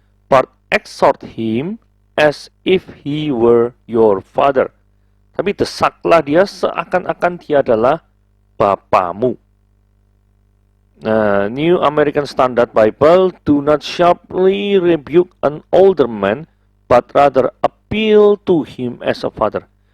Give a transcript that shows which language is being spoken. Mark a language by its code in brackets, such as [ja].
[en] But exhort him as if he were your father. [id] Tapi desaklah dia seakan-akan dia adalah bapamu. [en] Nah, New American Standard Bible, do not sharply rebuke an older man, but rather appeal to him as a father.